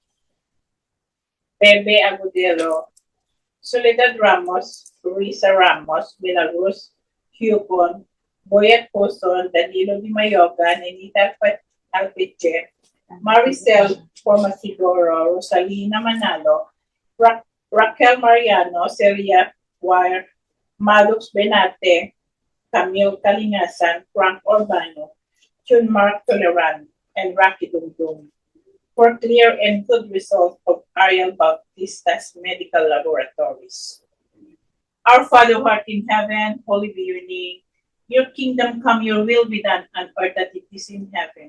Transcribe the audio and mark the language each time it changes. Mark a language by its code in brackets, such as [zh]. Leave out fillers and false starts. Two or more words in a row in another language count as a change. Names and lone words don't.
[en] Bebe Agudelo, Soledad Ramos, Risa Ramos, Belarus, Hupon, Boyet Poson, Danilo Di Mayoga, Nenita Alpeche, Maricel Formasigoro, Rosalina Manalo, Raquel Mariano, Celia Wire, Madux Benate, Camille Kalingasan, Frank Urbano, Chun Mark Toleran, and Rocky Dumdum for clear and good result of Ariel Bautista's medical laboratories. Our Father who art in heaven, holy be your name. Your kingdom come, your will be done on earth as it is in heaven.